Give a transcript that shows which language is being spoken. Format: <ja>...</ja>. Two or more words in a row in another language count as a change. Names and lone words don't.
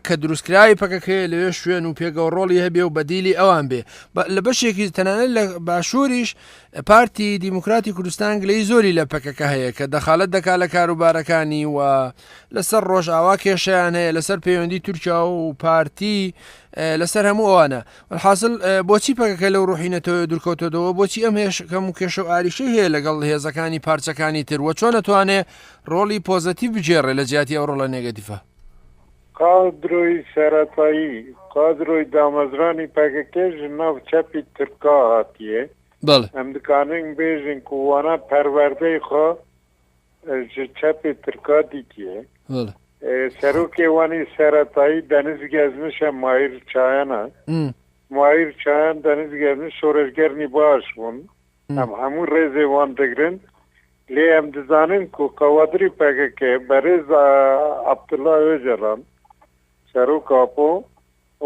<ckb>کە دروستکراوی پەکەکەی لەوێ شوێن و پێگەوڕۆڵی هەبێ و بەدیلی ئەوان بێ لە بەشێکی تەنانەت لە باشووریش پارتی دیموکراتی کوردستان گلەی زۆری لە پەکەکە هەیە کە دەخالەت دەکات لە کاروبارەکانی و لەسەر ڕۆژئاوا کێشەیان هەیە لەسەر پەیوەندی تورکیا و پارتی لەسەر هەموو ئەوانە حاصل بۆچی پەکەکە لەو ڕوحینەتەوە دوورکەوتەوە بۆچی ئەم هێشکەم و کێشە و ئاریشەی هەیە لەگەڵ هێزەکانی پارچەکانی تر وە چۆن نەتوانێ ڕۆڵی پۆزەتیڤ بجێڕێ لە جیاتی ئەو ڕۆڵە نێگەتیڤە</ckb> <ku>قادروی سەرەتایی قادروی دامەزرانی پەکەکەش ناو چەپی ترکا هاتیە ئەم دکانن بێژن کووانە پەروەردەی خۆ ji çepê Tirka dîtiye serokê wanî seretayî deniz gezmişe Mahir Çayana Mahir Çayan deniz gezmiş şoreşgernî baş bûn em hemû rêzê wan digirin lê em dizanin ku qewadirî PKK berêz Abdullah Öcalan serok Apo û</ku>